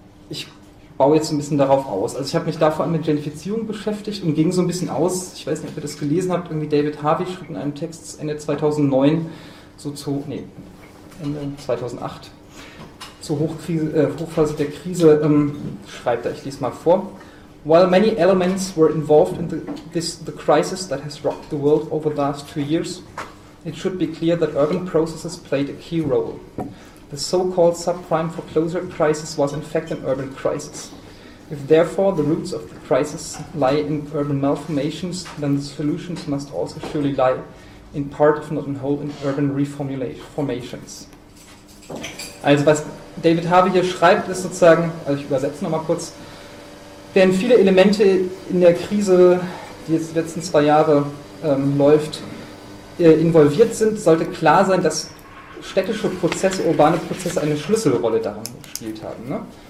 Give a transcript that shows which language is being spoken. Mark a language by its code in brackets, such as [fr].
[de] Ich baue jetzt ein bisschen darauf aus. Also ich habe mich da vor allem mit Gentrifizierung beschäftigt und ging so ein bisschen aus, ich weiß nicht, ob ihr das gelesen habt, irgendwie David Harvey schrieb in einem Text Ende 2008 zur Hochphase der Krise schreibt er, ich lese mal vor. [en] While many elements were involved in the crisis that has rocked the world over the last 2 years, it should be clear that urban processes played a key role. The so-called subprime foreclosure crisis was in fact an urban crisis. If therefore the roots of the crisis lie in urban malformations, then the solutions must also surely lie in part, if not in whole, in urban reformations. [de] Also was David Harvey hier schreibt, ist sozusagen, also ich übersetze nochmal kurz, während viele Elemente in der Krise, die jetzt die letzten 2 Jahre läuft, involviert sind, sollte klar sein, dass städtische Prozesse, urbane Prozesse eine Schlüsselrolle daran gespielt haben. Ne?